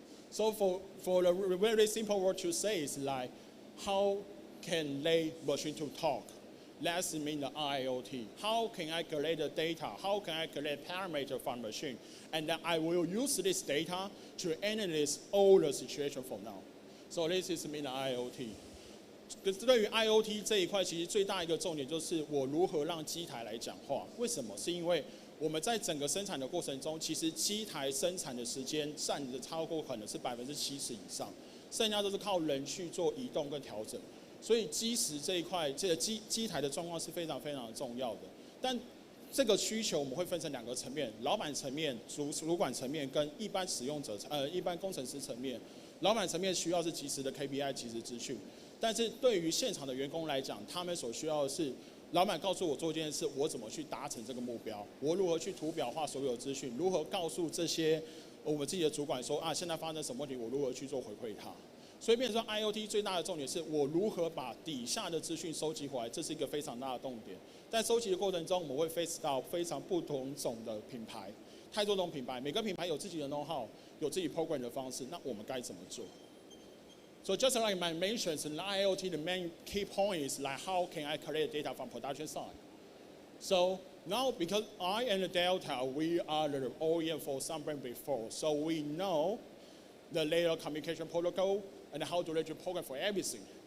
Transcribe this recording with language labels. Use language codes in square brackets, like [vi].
[en] So for the very simple word to say is like, how can they machine to talk? That's mean the IIoT. How can I collect the data? How can I collect parameter from machine? And then I will use this data to analyze all the situation from now. So this is mean the IIoT. [zh] 可是对于 IoT 这一块，其实最大一个重点就是我如何让机台来讲话。为什么？是因为我们在整个生产的过程中，其实机台生产的时间占的超过可能是70%以上，剩下都是靠人去做移动跟调整。所以基石这一块，这个机台的状况是非常非常重要的。但这个需求我们会分成2个层面：老板层面、主管层面跟一般使用者一般工程师层面。老板层面需要是即时的 KPI 即时资讯。但是对于现场的员工来讲，他们所需要的是，老板告诉我做这件事，我怎么去达成这个目标？我如何去图表化所有资讯？如何告诉这些我们自己的主管说现在发生什么问题？我如何去做回馈他？所以变成说 IoT 最大的重点是我如何把底下的资讯收集回来，这是一个非常大的重点。在收集的过程中，我们会 face 到非常不同种的品牌，太多种品牌，每个品牌有自己的 know-how， 有自己 program 的方式，那我们该怎么做？ [en] So just like I mentioned, in IoT, the main key point is like how can I collect data from production side. So now because I and Delta, we are the OEM for some brand before, so we know the layer communication protocol and how to reach program for everything.